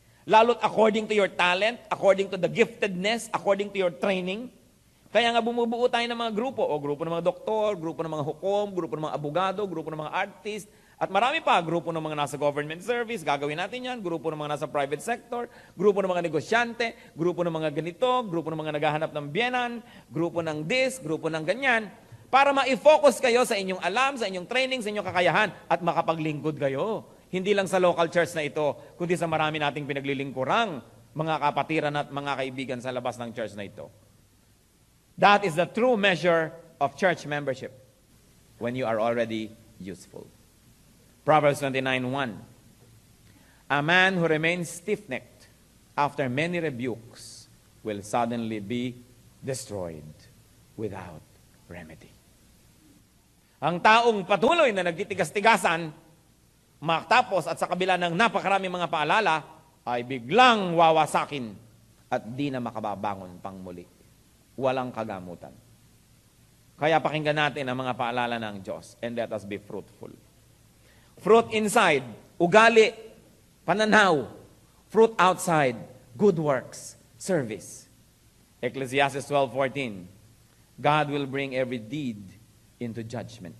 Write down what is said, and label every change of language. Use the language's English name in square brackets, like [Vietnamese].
[Filipino] Lalo't [English] according to your talent, according to the giftedness, according to your training. [Filipino] Kaya nga bumubuo tayo ng mga grupo. O grupo ng mga doktor, grupo ng mga hukom, grupo ng mga abogado, grupo ng mga artist, at marami pa, grupo ng mga nasa government service, gagawin natin yan, grupo ng mga nasa private sector, grupo ng mga negosyante, grupo ng mga ganito, grupo ng mga naghahanap ng biyenan, grupo ng this, grupo ng ganyan, para ma-focus kayo sa inyong alam, sa inyong training, sa inyong kakayahan, at makapaglingkod kayo. Hindi lang sa local church na ito, kundi sa marami nating pinaglilingkurang mga kapatiran at mga kaibigan sa labas ng church na ito. [English] That is the true measure of church membership when you are already useful. Proverbs 29:1. A man who remains stiff-necked after many rebukes will suddenly be destroyed without remedy. [Filipino] Ang taong patuloy na nagtitigas-tigasan, matapos at sa kabila ng napakaraming mga paalala, ay biglang wawasakin at di na makababangon pang muli. Walang kagamutan. Kaya pakinggan natin ang mga paalala ng Diyos [English] and let us be fruitful. Fruit inside, [Filipino] ugali, pananaw. [English] Fruit outside, good works, service. Ecclesiastes 12:14. God will bring every deed into judgment.